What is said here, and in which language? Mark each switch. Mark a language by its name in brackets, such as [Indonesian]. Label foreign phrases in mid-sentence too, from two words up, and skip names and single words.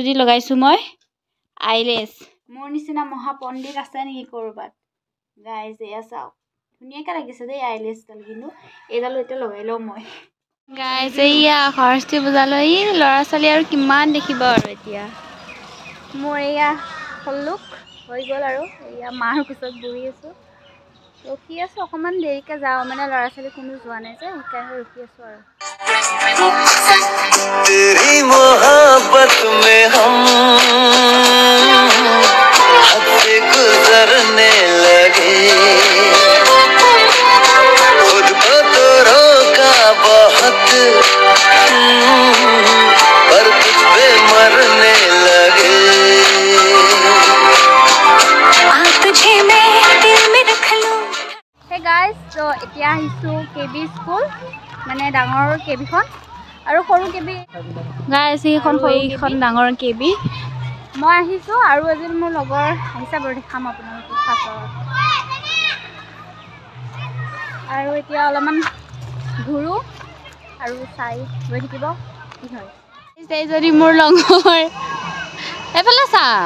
[Assamese] দি লগাইছো মই আইলেছ মোৰ নিচিনা মহা পণ্ডিত আছে নেকি কৰবাত গাইস এয়া চাও ধুনিয়াকৈ লাগিছে দেই আইলেছ ডাল কিন্তু এডাল এটা লগাই লও মই গাইস এয়া সৰস্বতী পূজালৈ লৰা ছোৱালী আৰু কিমান দেখিব আৰু এতিয়া মোৰ এয়া হলুক হৈ গল আৰু এয়া মাৰ পিছত বহি আছো ৰখি আছো অকমান দেৰিকে যাও মানে লৰা ছোৱালী কোনো যোৱা নাই যে সেইকাৰণে ৰখি আছো আৰু [Hindi] तेरी मोहब्बत में हम हद से गुजरने लगे खुद को तो रोका बहुत पर तुझ पे मरने लगे तुझे मैं दिल में रख लूं [English] hey guys [Assamese] तो এতিয়া আহিছো কেবি স্কুল মানে ডাঙৰ কেবিখন আৰু সৰু কেবি গাইস এইখন সৰুখন ডাঙৰ কেবি মই আহিছো আৰু এজন মোৰ লগৰ আহিছা বাৰু দেখাম আপোনালোকক পাছত আৰু এতিয়া অলপমান ঘুৰু আৰু চাই গৈ থাকিব কি হয় এই যদি মোৰ লগৰ এফালে চা